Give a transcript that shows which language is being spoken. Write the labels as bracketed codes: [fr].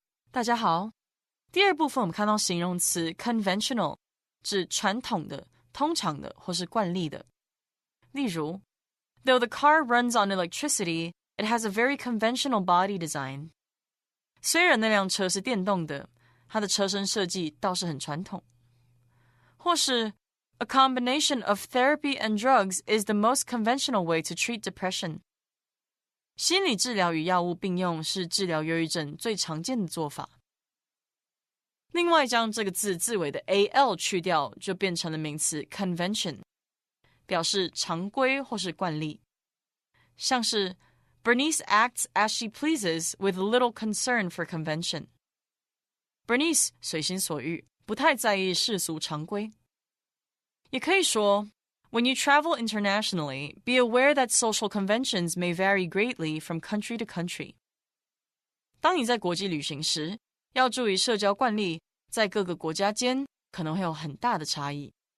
[zh] 大家好，第二部分我们看到形容词 conventional， 指传统的、通常的或是惯例的。例如 [en] Though the car runs on electricity, it has a very conventional body design. [zh] 虽然那辆车是电动的，它的车身设计倒是很传统。或是 [en] A combination of therapy and drugs is the most conventional way to treat depression. [zh] 心理治疗与药物并用是治疗忧郁症最常见的做法。另外将这个字字尾的 al 去掉，就变成了名词 convention， 表示常规或是惯例。像是 [en] Bernice acts as she pleases with little concern for convention. [zh] Bernice 随心所欲，不太在意世俗常规。也可以说 [en] When you travel internationally, be aware that social conventions may vary greatly from country to country. [zh] 当你在国际旅行时，要注意社交惯例在各个国家间可能会有很大的差异。